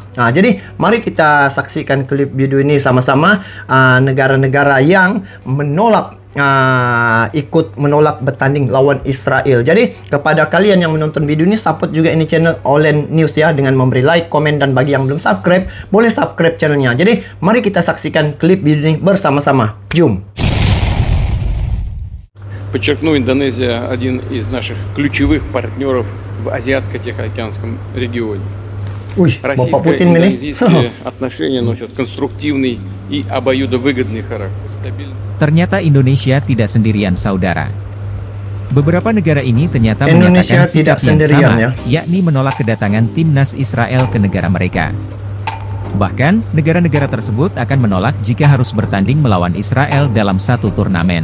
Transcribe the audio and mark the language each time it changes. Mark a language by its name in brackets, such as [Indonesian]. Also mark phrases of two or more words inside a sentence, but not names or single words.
[Indonesian] Jadi mari kita saksikan klip video ini sama-sama, negara-negara yang menolak ikut menolak bertanding lawan Israel. Jadi kepada kalian yang menonton video ini, support juga ini channel Olen News ya, dengan memberi like, komen, dan bagi yang belum subscribe, boleh subscribe channelnya. Jadi mari kita saksikan klip video ini bersama-sama. Jom. [Russian] Подчеркну, Индонезия один из наших ключевых партнеров в Азиатско-Тихоокеанском регионе. [Indonesian] Wih, Bapak Putin ini. [Russian] Российско-индонезийские отношения носят конструктивный и обоюдовыгодный характер. [Indonesian] Ternyata Indonesia tidak sendirian, saudara. Beberapa negara ini ternyata Indonesia menyatakan sikap tidak yang sendirian, sama, ya. yakni menolak kedatangan timnas Israel ke negara mereka. Bahkan, negara-negara tersebut akan menolak jika harus bertanding melawan Israel dalam satu turnamen.